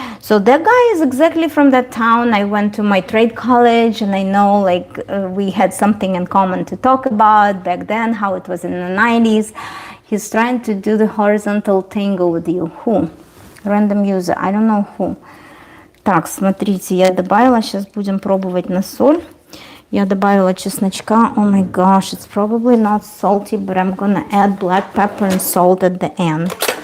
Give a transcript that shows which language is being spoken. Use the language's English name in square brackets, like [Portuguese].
[English] So that guy is exactly from that town. I went to my trade college, and I know we had something in common to talk about back then, how it was in the 90s. He's trying to do the horizontal tango with you. Who? Random user, I don't know who. [Russian] Так, смотрите, я добавила, сейчас будем пробовать на соль. Я добавила чесночка. [English] Oh my gosh, it's probably not salty, but I'm gonna add black pepper and salt at the end.